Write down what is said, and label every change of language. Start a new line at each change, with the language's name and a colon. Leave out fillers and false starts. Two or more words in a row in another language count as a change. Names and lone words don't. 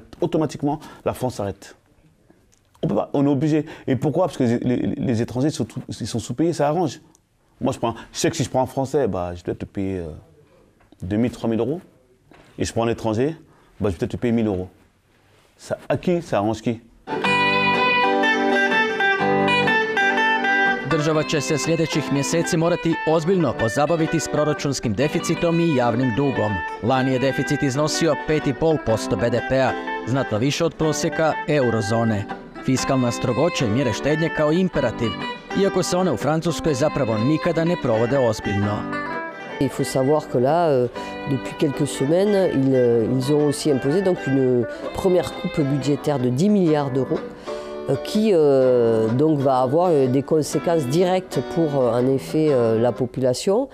French: Automatiquement, la France arrête. On peut pas, on est obligé. Et pourquoi? Parce que les étrangers ils sont sous-payés, ça arrange. Moi, je sais que si je prends un Français, bah, je dois te payer 2 000, 3 000 euros. Et je prends un étranger, bah, je vais peut-être te payer 1 000 euros. Ça, à qui? Ça arrange qui?
Croatian: Država će se sljedećih mjeseci morati ozbiljno pozabaviti s proračunskim deficitom i javnim dugom. Lani je deficit iznosio 5,5% BDP-a, znatno više od prosjeka eurozone. Fiskalna strogoća i mjere štednje kao imperativ, iako se one u Francuskoj zapravo nikada ne provode ozbiljno.
French: Il faut savoir que là, depuis quelques semaines, ils ont aussi imposé donc une première coupe budgétaire de 10 milliards d'euros qui donc va avoir des conséquences directes pour en effet la population.